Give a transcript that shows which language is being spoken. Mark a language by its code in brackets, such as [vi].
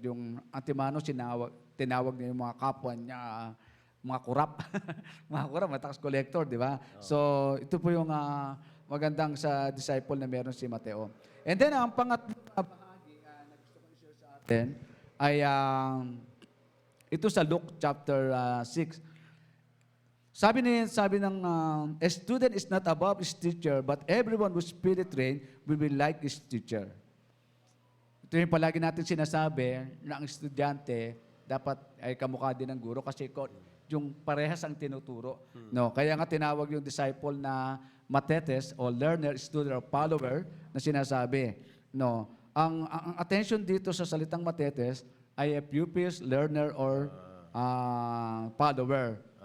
[tl] Yung Antimano, tinawag niya yung mga kapwa niya, mga kurap. Mga tax collector, di ba? So, ito po yung magandang sa disciple na meron si Mateo. And then, ang pangatlong bahagi na gusto ko i-share sa atin ay ito sa Luke chapter 6. [en] Sabi ng, a student is not above his teacher, but everyone who's spirit trained will be like his teacher. [tl] Ito yung palagi natin sinasabi na ang estudyante dapat ay kamukha din ng guro kasi yung parehas ang tinuturo. No, kaya nga tinawag yung disciple na matetes o [en] learner, student or follower [tl] na sinasabi. No, ang attention dito sa salitang matetes ay [en] a pupils, learner or follower.